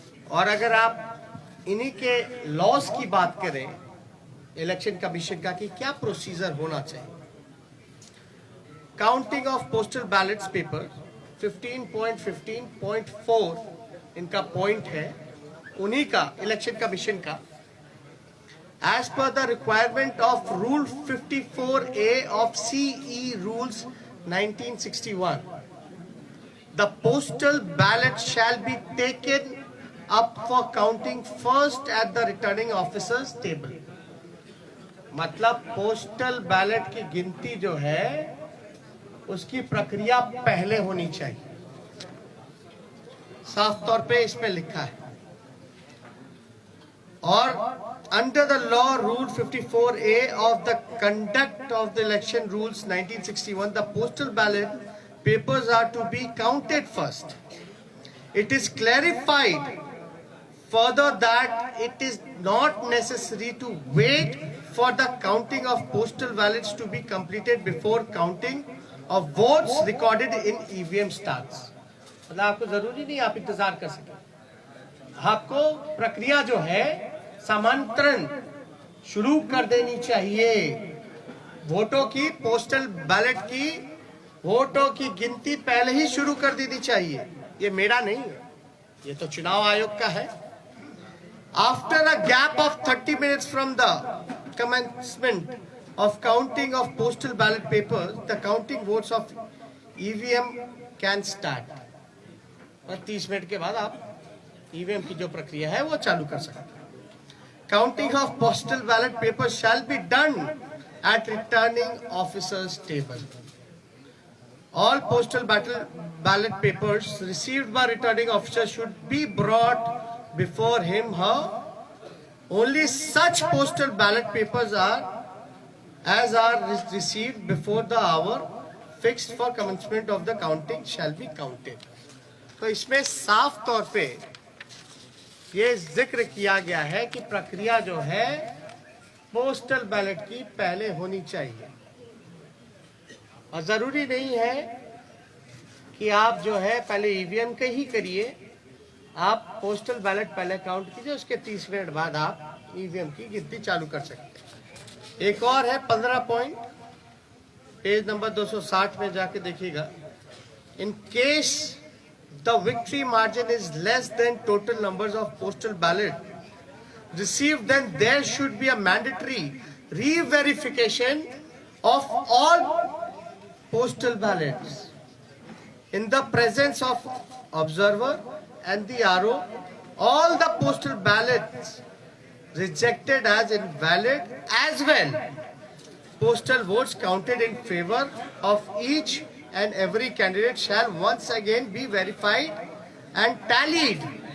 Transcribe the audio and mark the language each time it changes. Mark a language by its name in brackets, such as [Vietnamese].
[Hindi] और अगर आप इन्हीं के लॉस की बात करें इलेक्शन कमीशन का कि क्या प्रोसीजर होना चाहिए, [English] counting of postal ballots paper [Hindi] 15.15.4 इनका पॉइंट है, उन्हीं का इलेक्शन कमीशन का। [English] As per the requirement of Rule 54A of CE Rules 1961, the postal ballot shall be taken up for counting first at the returning officer's table. [Hindi] मतलब postal ballot की गिनती जो है उसकी प्रक्रिया पहले होनी चाहिए। साफ तौर पे इसमें लिखा है। [English] और under the law rule 54A of the conduct of the election rules 1961, the postal ballot papers are to be counted first. It is clarified further that it is not necessary to wait for the counting of postal ballots to be completed before counting of votes recorded in EVM starts. [Hindi] मतलब आपको जरूरी नहीं आप इंतजार कर सके, आपको प्रक्रिया जो है समांतरण शुरू कर देनी चाहिए। वोटों की, पोस्टल बैलेट की वोटों की गिनती पहले ही शुरू कर देनी चाहिए। ये मेरा नहीं है, ये तो चुनाव आयोग का है। [English] After a gap of 30 minutes from the commencement of counting of postal ballot papers, the counting votes of EVM can start. [Hindi] और 30 मिनट के बाद आप EVM की जो प्रक्रिया है वो चालू कर सकते हैं। [English] Counting of postal ballot papers shall be done at returning officers' table. All postal ballot papers received by returning officer should be brought before him, her. Only such postal ballot papers are received before the hour fixed for commencement of the counting shall be counted. [Hindi] तो इसमें साफ तौर पे ये जिक्र किया गया है कि प्रक्रिया जो है पोस्टल बैलेट की पहले होनी चाहिए, और जरूरी नहीं है कि आप जो है पहले ईवीएम के ही करिए, आप पोस्टल बैलेट पहले काउंट कीजिए, उसके 30 मिनट बाद आप ईवीएम की गिनती चालू कर सकते हैं। एक और है 15 पॉइंट, पेज नंबर 260 में जाके देखिएगा। [English] In case the victory margin is less than total numbers of postal ballot received, then there should be a mandatory re-verification of all postal ballots in the presence of observer and the RO. All the postal ballots rejected as invalid, as well postal votes counted in favor of each and every candidate shall once again be verified and tallied.